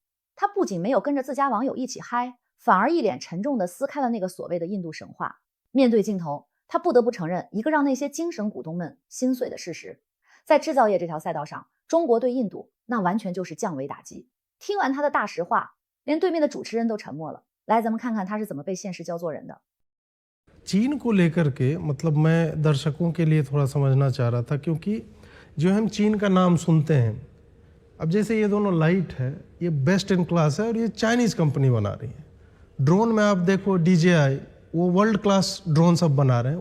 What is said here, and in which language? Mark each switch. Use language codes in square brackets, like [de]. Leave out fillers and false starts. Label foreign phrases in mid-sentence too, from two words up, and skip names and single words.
[zh] 他不仅没有跟着自家网友一起嗨，反而一脸沉重地撕开了那个所谓的印度神话。面对镜头，他不得不承认一个让那些精神股东们心碎的事实：在制造业这条赛道上，中国对印度那完全就是降维打击。听完他的大实话，连对面的主持人都沉默了。来，咱们看看他是怎么被现实教做人的。 [hi] चीन को लेकर के मतलब मैं दर्शकों के लिए थोड़ा समझना चाह रहा था, क्योंकि जो हम चीन का नाम सुनते हैं, अब जैसे ये दोनों लाइट है, ये [en] best in class [hi] है और ये चाइनीज़ कंपनी बना रही है। ड्रोन में आप देखो DJI, वो [en] world class [hi] ड्रोन सब बना रहे हैं।